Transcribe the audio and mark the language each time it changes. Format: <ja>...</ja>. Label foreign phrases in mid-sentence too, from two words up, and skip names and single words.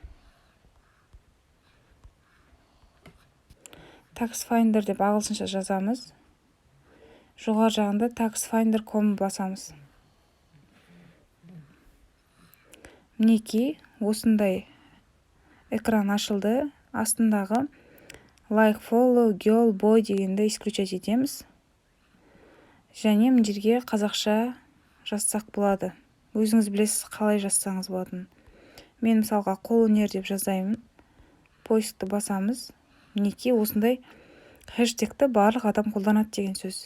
<kk>Tax Finder деп ағылшынша жазамыз. Жоғар жағында taxfinder.com басамыз. Мінекей осындай экран ашылды. Астындағы</kk> <en>like, follow, girl, boy</en> <kk>дегенді исключать етеміз. Және мына жерге қазақша жазсақ болады. Өзіңіз білесіз қалай жазсаңыз болатын. Мен мысалға қолөнер деп жазаймын. Поискті басамыз. Мінекей осындай хэштегті барлық адам қолданады деген сөз.</kk>